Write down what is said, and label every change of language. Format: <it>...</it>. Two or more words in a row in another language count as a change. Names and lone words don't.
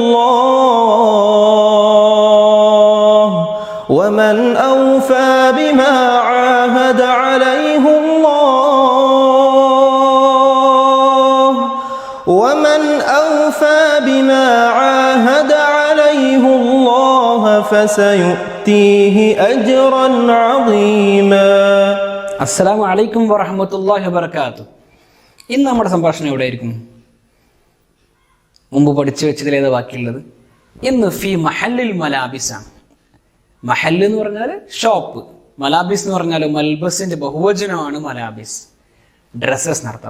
<ar>الله ومن أوفى بما عاهد عليه الله ومن أوفى بما عاهد عليه الله فسيؤتيه أجرا عظيما. السلام عليكم ورحمة الله وبركاته.</ar> <ml>ഇന്ന് നമ്മുടെ സംഭാഷണം എവിടെയായിരിക്കും? മുമ്പ് പഠിച്ചു വെച്ചതിലേതാ ബാക്കിയുള്ളത്? ഇന്ന്</ml> <ar>في محل</ar> <ml>മലാബിസാണ്. മഹല്ല് എന്ന് പറഞ്ഞാൽ ഷോപ്പ്, മലാബിസ് എന്ന് പറഞ്ഞാൽ മൽബസിന്റെ ബഹുവചനമാണ് മലാബിസ്, ഡ്രസ്സസ് നടത്തുക.</ml>